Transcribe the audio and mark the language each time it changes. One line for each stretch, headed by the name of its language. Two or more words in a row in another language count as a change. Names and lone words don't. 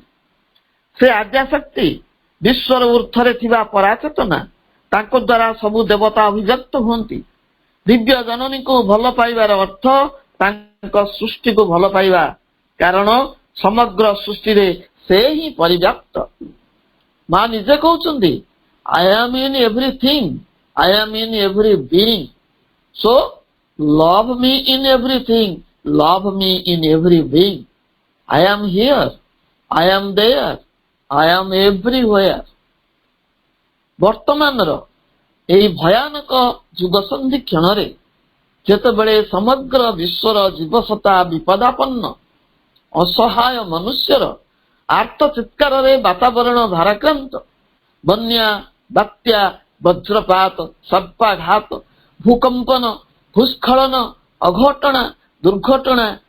Odia: ସେ ଆଦ୍ୟାଶକ୍ତି, ବିଶ୍ୱର ଊର୍ଦ୍ଧ୍ୱରେ ଥିବା ପରାଚେତନା, ତାଙ୍କ ଦ୍ୱାରା ସବୁ ଦେବତା ଅଭିବ୍ୟକ୍ତ ହୁଅନ୍ତି. ଦିବ୍ୟ ଜନନୀକୁ ଭଲ ପାଇବାର ଅର୍ଥ ତାଙ୍କ ସୃଷ୍ଟିକୁ ଭଲ ପାଇବା, କାରଣ ସମଗ୍ର ସୃଷ୍ଟିରେ ସେ ହିଁ ପରିବ୍ୟାପ୍ତ. ମା ନିଜେ କହୁଛନ୍ତି,
English: I am in everything, I am in every being. So love me in everything, love me in every being. I am here, I am there, I am everywhere.
Odia: ବର୍ତ୍ତମାନର ଏହି ଭୟାନକ ଯୁଗସନ୍ଧି କ୍ଷଣରେ ଯେତେବେଳେ ସମଗ୍ର ବିଶ୍ୱର ଜୀବସତ୍ତା ବିପଦାପନ୍ନ, ଅସହାୟ ମନୁଷ୍ୟର ଆର୍ତ ଚିତ୍କାରରେ ବାତାବରଣ ଭାରାକ୍ରାନ୍ତ, ବନ୍ୟା, ବାତ୍ୟା, ବଜ୍ରପାତ, ସର୍ପାଘାତ, ଭୂକମ୍ପନ, ଭୂସ୍ଖଳନ, ଅଘଟଣା, ଦୁର୍ଘଟଣା,